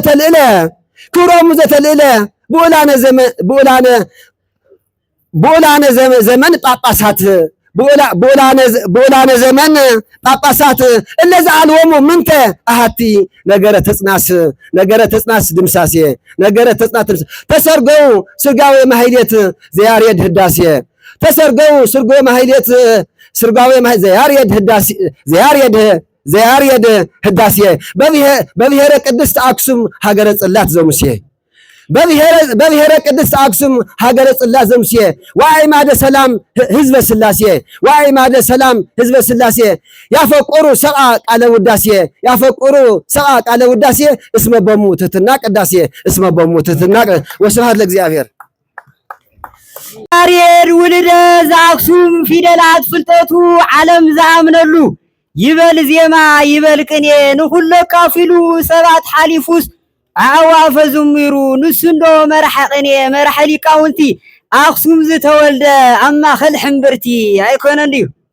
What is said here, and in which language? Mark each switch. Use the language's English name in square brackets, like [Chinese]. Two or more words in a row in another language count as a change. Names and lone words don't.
[Geez] ዘተልዕለ ብኡላነ ዘመን ጳጳሳት በወላነ ዘመን ጳጳሳት እነዛ አልወሙ ምንተ አሃቲ ነገረ ተጽናስ ድምሳሴ ነገረ ተጽናት ተሰርገው ስርጋዌ ማህሌት ዘያሬድ ህዳሴ ተሰርገው ስርጋዌ ማህሌት ዘያሬድ ህዳሴ በብሔረ ቅድስት አክሱም ሀገረ ጽላት ዘሙሴ በብሔረ ቅድስት አክሱም ሀገረ ጽላት ዘሙሴ ወአዕማደ ሰላም ህዝበ ስላሴ ያፈቆሩ ሰብአ ቃለ ውዳሴ እስመ ቦሙ ትሕትና ቅዳሴ ወስብሐት ለእግዚአብሔር። [Tigrinya] ያሬድ ውልደ ዘአክሱም ፊደላት ፍልጠቱ ዓለም ዘአምነሉ ይበል ዜማ ይበል ቅኔ ንኹሎ ካፊሉ ሰባት ሓሊፉስ አዕዋፈ ዘሚሩ ንስንዶ መርሐ ቅኔ መርሐ ሊቃውንቲ አክሱም ዝተወልደ አማኸል ሕምብርቲ አይኮነን ድዩ